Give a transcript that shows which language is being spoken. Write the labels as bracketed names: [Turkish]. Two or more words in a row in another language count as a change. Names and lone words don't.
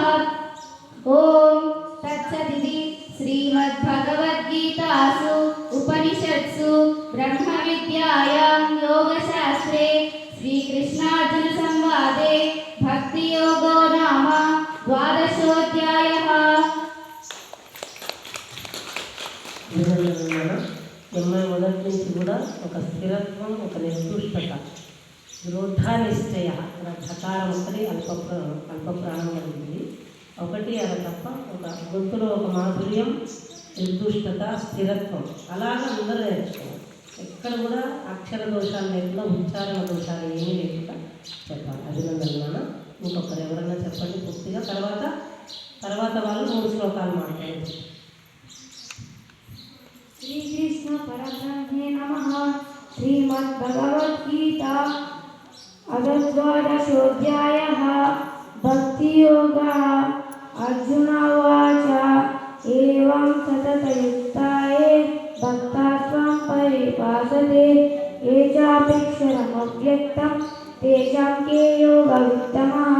[Sanskrit] ॐ तत्सदिति श्रीमद्भगवद्गीतासु उपनिषत्सु ब्रह्मविद्यायां योगशास्त्रे श्रीकृष्णार्जुनसंवादे भक्तियोगो नाम 12ोऽध्यायः। [Telugu] ఎనభై మొదటి నుంచి కూడా ఒక స్థిరత్వం, ఒక నిర్దుష్టత, దృఢనిశ్చయ ధకారం ఒకటి అల్పప్రాణం కలిగింది ఒకటి అలా తప్ప ఒక గొంతులో ఒక మాధుర్యం, నిర్దుష్టత, స్థిరత్వం అలాగా అందరూ నేర్చుకోవాలి. ఎక్కడ కూడా అక్షర దోషాలు లేకుండా, ఉచ్చారణ దోషాలు ఏమీ లేకుండా చెప్పాలి. అభినందన. ఇంకొకరు ఎవరైనా చెప్పండి పూర్తిగా. తర్వాత వాళ్ళు 3 శ్లోకాలు మాట్లాడారు. [Sanskrit] श्रीकृष्ण परब्रह्मे नमः। श्रीमद्भगवद्गीता अथ 12ोऽध्यायः भक्तियोगः। अर्जुन उवाच एवं सततयुक्ता ये भक्ताः त्वां परिपासते ये चाप्यक्षरमव्यक्तं तेषां के योगवित्तमः।